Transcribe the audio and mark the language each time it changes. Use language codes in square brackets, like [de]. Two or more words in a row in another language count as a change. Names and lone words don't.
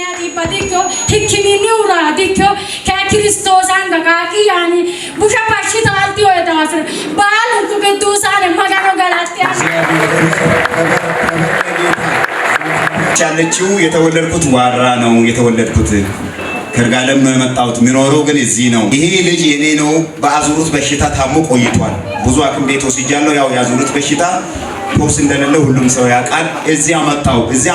[am] badikyo hikimini uradikyo ka Kristosan bakaki yani busha pashita alti oedas balun ku gedusan magano galatiya ቻለችው የተወለድኩት ዋራ ነው የተወለድኩት ከርጋለም ነው የመጣሁት ምኖረው ግን እዚህ ነው ይሄ ልጅ የኔ ነው በአዙሩት በሽታ ታሞ ቆይቷል ብዙ አክም ቤት ወስጃለሁ ያው ያዙሩት በሽታ ፖክስ እንደሌለ ሁሉም ሰው ያውቃል እዚህ አመጣው እዚህ